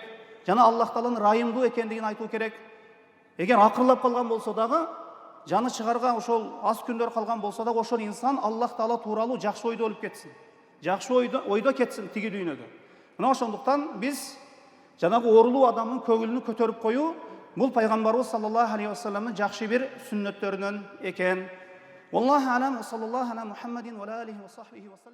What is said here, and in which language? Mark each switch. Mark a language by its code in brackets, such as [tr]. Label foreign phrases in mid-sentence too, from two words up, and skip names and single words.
[ky] Жана Аллах Тааланын райымдуу экендигин айтуу керек. Эгер акырлап калган болсо дагы, жаны чыгарга ошол аз күндөр калган болсо дагы, ошол инсан Аллах Таала тууралуу жакшы ойдо болуп кетсин. Жакшы ойдо кетсин тиги дүйнөдө. Мына ошондуктан биз жанагы оорулуу адамдын көңүлүнү көтөрүп коюу бул пайгамбарыбыз [ar] صلى الله عليه وسلم [ky] жакшы бир сүннөттөрүнөн экен. [ar] والله أعلم وصلى الله على محمد وعلى آله وصحبه وسلم.